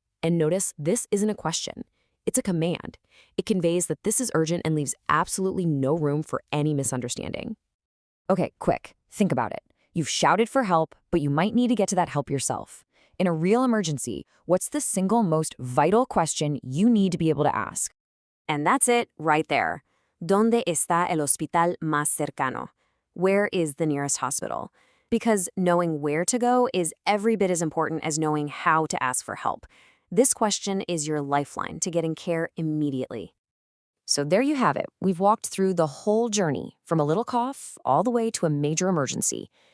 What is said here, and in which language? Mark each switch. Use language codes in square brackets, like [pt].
[en] And notice this isn't a question. It's a command. It conveys that this is urgent and leaves absolutely no room for any misunderstanding. Okay, quick. Think about it. You've shouted for help, but you might need to get to that help yourself. In a real emergency, what's the single most vital question you need to be able to ask? And that's it right there. [es] ¿Dónde está el hospital más cercano? [en] Where is the nearest hospital? Because knowing where to go is every bit as important as knowing how to ask for help. This question is your lifeline to getting care immediately. So there you have it. We've walked through the whole journey, from a little cough all the way to a major emergency.